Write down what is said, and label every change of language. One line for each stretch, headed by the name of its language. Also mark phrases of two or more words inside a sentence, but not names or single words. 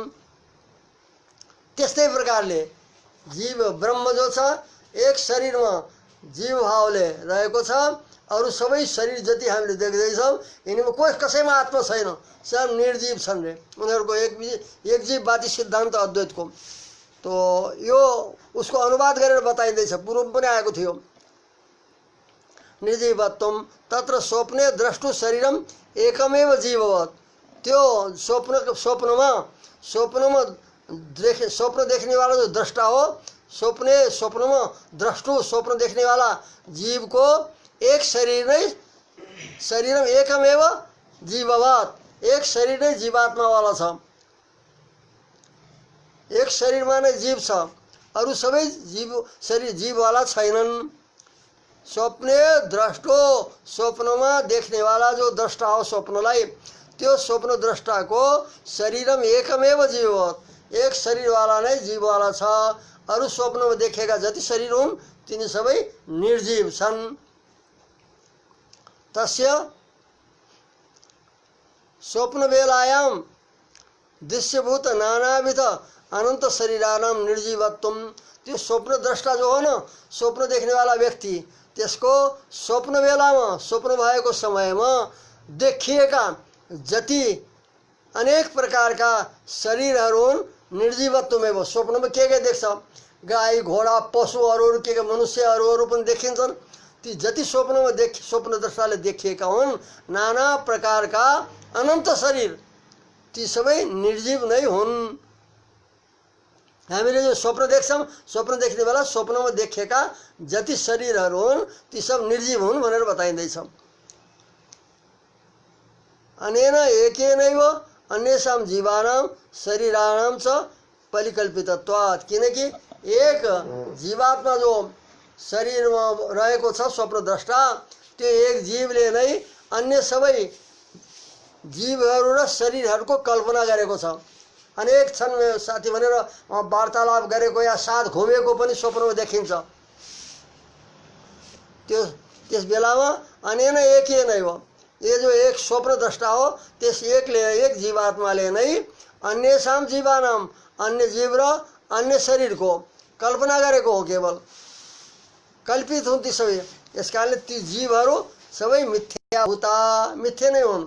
Nepali: त्यस्तै प्रकारले जीव ब्रह्म जो छ एक शरीरमा जीव भावले रहेको छ अरू सबै शरीर जति हामीले देख्दैछौँ यिनीमा कोही कसैमा आत्मा छैन, सब निर्जीव छन् रे। उनीहरूको एक जीववादी सिद्धान्त अद्वैतको। तो यो उसको अनुवाद गरेर बताइँदैछ, पूर्व पनि आएको थियो।
Sanskrit: निर्जीवत्वम तत्र स्वप्ने द्रष्टु शरीरम एकमेव जीववत्।
Nepali: त्यो स्वप्नमा स्वप्न देखने वाला जो दृष्टा हो, स्वप्नमा द्रष्टु स्वप्न देखने वाला जीव को एक शरीर नै,
Sanskrit: शरीरम एकमेव जीववत्,
Nepali: एक शरीर नै जीवात्मा वाला छ, एक शरीरमा नै जीव छ, अरू सबै शरीर जीववाला छैनन्।
Sanskrit: स्वप्ने द्रष्टो
Nepali: स्वप्नमा देख्ने वाला जो द्रष्टा हो स्वप्नलाई, त्यो स्वप्न द्रष्टाको
Sanskrit: शरीरम एकमेव जीववत्,
Nepali: एक शरीरवाला नै जीववाला छ, अरू स्वप्नमा देखेका जति शरीर हुन् तिनी सबै निर्जीव छन्।
Sanskrit: तस्य स्वप्नवेलायां दृश्यभूत नानाविध अनंत शरीरानां निर्जीवत्वम।
Nepali: त्यो स्वप्न द्रष्टा जो हो न, स्वप्न देख्नेवाला व्यक्ति, त्यसको स्वप्न बेलामा, स्वप्न भएको समयमा देखिएका जति अनेक प्रकारका शरीरहरू हुन् निर्जीवत्वमै भयो। स्वप्नमा के देख्छ, गाई घोडा पशु अरू के मनुष्यहरू पनि देखिन्छन्। ती जति स्वप्नमा स्वप्न दृष्टाले देखिएका हुन् नाना प्रकारका अनन्त शरीर, ती सबै निर्जीव नै हुन्। हामीले जो स्वप्न देख्छौँ, स्वप्न देख्ने बेला स्वप्नमा देखेका जति शरीरहरू हुन् ती सब निर्जीव हुन् भनेर बताइँदैछ।
Sanskrit: अनेन एकेनैव अन्येषां जीवानां शरीराणां च परिकल्पितत्वात्।
Nepali: किनकि एक जीवात्मा जो शरीरमा रहेको छ स्वप्नद्रष्टा, त्यो एक जीवले नै अन्य सबै जीवहरू र शरीरहरूको कल्पना गरेको छ। अनेक छन् साथी भनेर वार्तालाप गरेको या साथ घुमेको पनि स्वप्नमा देखिन्छ। त्यस बेलामा
Sanskrit: अनेन एकेनैव,
Nepali: ये जो एक स्वप्नद्रष्टा हो त्यस एक जीवात्माले नै
Sanskrit: अन्येषां जीवानां,
Nepali: अन्य जीव र अन्य शरीरको कल्पना गरेको हो। केवल कल्पित हुन् ती सबै, यस कारणले ती जीवहरू सबै मिथ्याभूता, मिथ्या नै हुन्।